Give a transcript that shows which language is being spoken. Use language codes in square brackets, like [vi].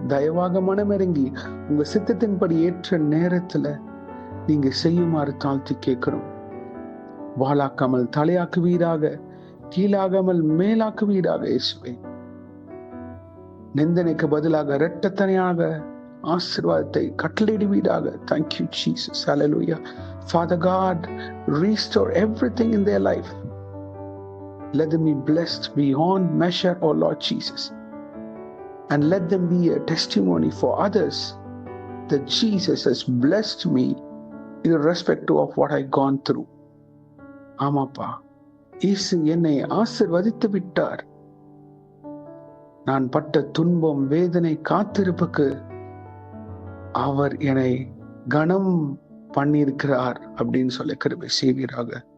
[ta] தயவாக மனம் இறங்கி உங்க சித்தத்தின்படி ஏற்ற நேரத்துல நீங்க செய்யுமாறு தாழ்த்தி கேட்கிறோம். வாளாக்காமல் தலையாக்குவீராக, கீழாகாமல் மேலாக்குவீராக இயேசுவே. நிந்தனைக்கு பதிலாக இரட்டத்தனையாக ஆசீர்வாதத்தை கட்டளையிடுவீராக. [en] Thank you Jesus. Hallelujah. Father God, restore everything in their life. Let them be blessed beyond measure, oh Lord Jesus. And let them be a testimony for others that Jesus has blessed me irrespective of what I've gone through. [ta] ஆமாப்பா, இயேசு என்னை ஆசீர்வதித்து விட்டார். நான் பட்ட துன்பம், வேதனை, காத்திருப்புக்கு அவர் என்னை கனம் பண்ணியிருக்கிறார் அப்படின்னு சொல்ல கிருபை செய்வீராக.